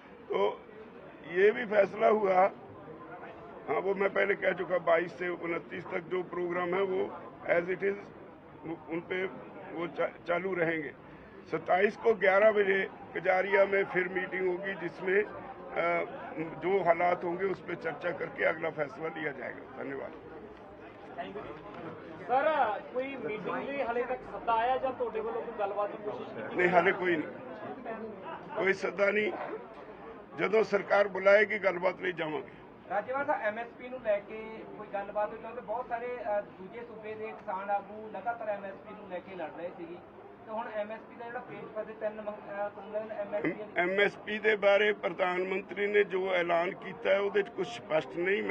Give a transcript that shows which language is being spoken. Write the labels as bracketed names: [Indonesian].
[Hindi] तो ये भी फैसला हुआ, हाँ वो मैं पहले कह चुका, 22 से 29 तक जो प्रोग्राम है वो एज इट इज उन पे वो चालू रहेंगे। 27 को 11 बजे कजारिया में फिर मीटिंग होगी जिसमें जो हालात होंगे उस पर चर्चा करके अगला फैसला लिया जाएगा। धन्यवाद। [Punjabi] सर कोई मीटिंग ਲਈ ਹਾਲੇ ਤੱਕ ਸੱਦਾ ਆਇਆ ਜਾਂ ਤੁਹਾਡੇ ਵੱਲੋਂ ਕੋਈ ਗੱਲਬਾਤ ਦੀ ਕੋਸ਼ਿਸ਼ ਕੀਤੀ? नहीं, हाले कोई सद्दा नहीं। ਜਦੋਂ ਸਰਕਾਰ ਬੁਲਾਏਗੀ ਗੱਲਬਾਤ ਲਈ ਜਾਵਾਂਗੇ। ਰਾਜੇਵਾਲ ਸਾਹਿਬ, ਐਮਐਸਪੀ ਨੂੰ ਲੈ ਕੇ ਕੋਈ ਗੱਲਬਾਤ ਹੋਈ? ਕਿਉਂਕਿ ਬਹੁਤ ਸਾਰੇ ਦੂਜੇ ਸੂਬੇ ਦੇ ਕਿਸਾਨ ਆਗੂ ਲਗਾਤਾਰ ਐਮਐਸਪੀ ਨੂੰ ਲੈ ਕੇ ਲੜ ਰਹੇ ਸੀਗੇ ਤੇ ਹੁਣ ਐਮਐਸਪੀ ਦਾ ਜਿਹੜਾ ਪੇਜ ਪਰ 3 ਕਾਨੂੰਨ ਐਮਐਸਪੀ ਦੇ ਬਾਰੇ ਪ੍ਰਧਾਨ ਮੰਤਰੀ ਨੇ ਜੋ ਐਲਾਨ ਕੀਤਾ ਹੈ ਉਹਦੇ 'ਚ ਕੁਝ ਸਪਸ਼ਟ ਨਹੀਂ।